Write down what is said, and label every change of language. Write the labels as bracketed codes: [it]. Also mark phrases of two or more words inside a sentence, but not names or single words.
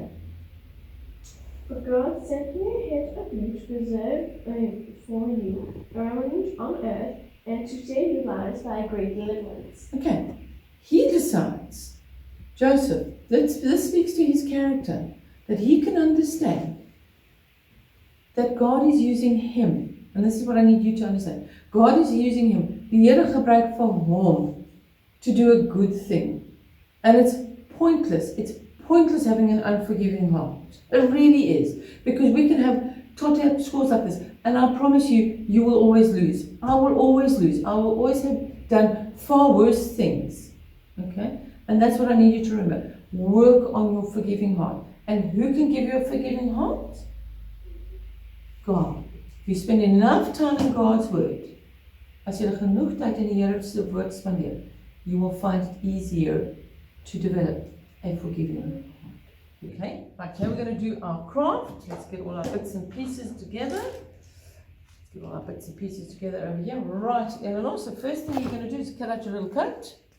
[en] But God sent me ahead of you to preserve for you orange on earth and to save your lives by a great deliverance. Okay. He decides, Joseph, this speaks to his character, that he can understand that God is using him. And this is what I need you to understand. God is using him. [af] Die Here gebruik van hom [en] to do a good thing. And it's pointless. It's pointless having an unforgiving heart. It really is. Because we can have tot-out scores like this. And I promise you, you will always lose. I will always lose. I will always have done far worse things. Okay? And that's what I need you to remember. Work on your forgiving heart. And who can give you a forgiving heart? God. If you spend enough time in God's word, [af] as jy genoeg tyd in die Here se woord spandeer, [en] you will find it easier to develop a forgiving heart. Okay, right, here we're going to do our craft. Let's get all our bits and pieces together. Over here. Right, Eleanor, so first thing you're going to do is cut out your little coat.